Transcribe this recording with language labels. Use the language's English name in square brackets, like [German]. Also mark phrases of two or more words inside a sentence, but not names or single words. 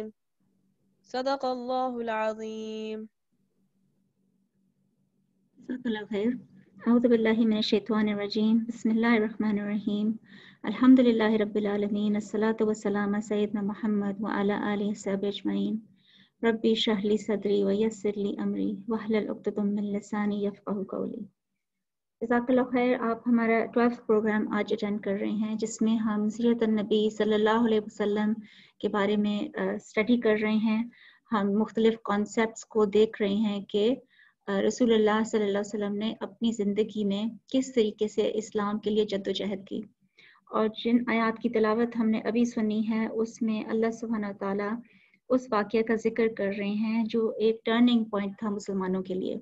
[Arabic] صدق الله العظيم. جزاك الله خير. أعوذ بالله من الشيطان الرجيم. بسم الله الرحمن الرحيم. الحمد لله رب العالمين. الصلاة والسلام على سيدنا محمد وعلى آله وصحبه أجمعين. رب اشرح لي صدري ويسر لي أمري واحلل عقدة من لساني يفقهوا قولي. جزاک اللہ خیر. [Urdu] آپ ہمارا 12th پروگرام آج اٹینڈ کر رہے ہیں جس میں ہم سیرت النبی صلی اللہ علیہ وسلم کے بارے میں اسٹڈی کر رہے ہیں. ہم مختلف کانسیپٹس کو دیکھ رہے ہیں کہ رسول اللہ صلی اللہ علیہ وسلم نے اپنی زندگی میں کس طریقے سے اسلام کے لیے جد و جہد کی، اور جن آیات کی تلاوت ہم نے ابھی سنی ہے اس میں اللہ سبحانہ تعالیٰ اس واقعہ کا ذکر کر رہے ہیں جو ایک [English] turning point [Urdu] تھا مسلمانوں کے لیے.